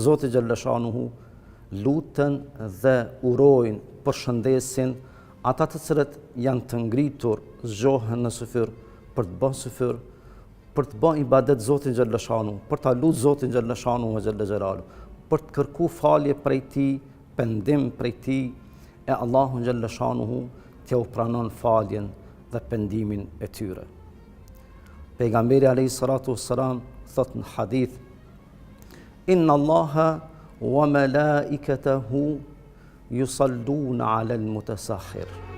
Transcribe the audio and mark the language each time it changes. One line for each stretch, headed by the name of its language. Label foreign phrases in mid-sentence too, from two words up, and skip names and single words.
Albanian: Zotit
Arabic: جل شأنه
Albanian: luten dhe urojnë, përshëndesin ata të cilët janë të ngritur, zgjohen në syfyr për të bërë syfyr, për të bërë ibadet Zotit
Arabic: جل شأنه,
Albanian: për ta lutur Zotin
Arabic: جل شأنه وجل جلاله,
Albanian: për të kërkuar falje prej tij, pendim prej tij, e Allahu
Arabic: جل شأنه
Albanian: t'ja u pranon faljen dhe pendimin e tyre.
Arabic: Pejgamberi عليه الصلاة والسلام
Albanian: thot në hadith:
Arabic: إن الله وملائكته يصلون على المتسحر.